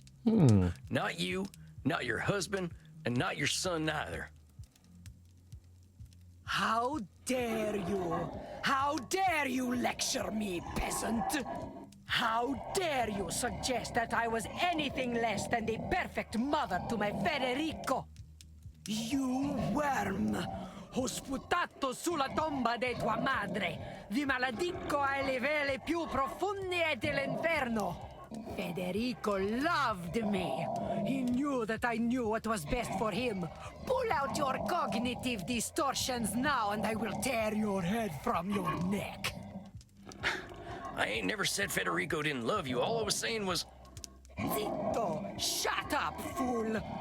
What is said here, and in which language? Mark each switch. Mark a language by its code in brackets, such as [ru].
[en] Not you, not your husband, and not your son neither. How dare you? How dare you lecture me, peasant? How dare you suggest that I was anything less than the perfect mother to my Federico? You worm! [it] Ho sputato sulla tomba di tua madre! Vi maledico ai livelli più profondi dell'inferno! [en] Federico loved me. He knew that I knew what was best for him. Pull out your cognitive distortions now and I will tear your head from your neck. I ain't never said Federico didn't love you. All I was saying was... [it] Zitto! [en] Shut up, fool!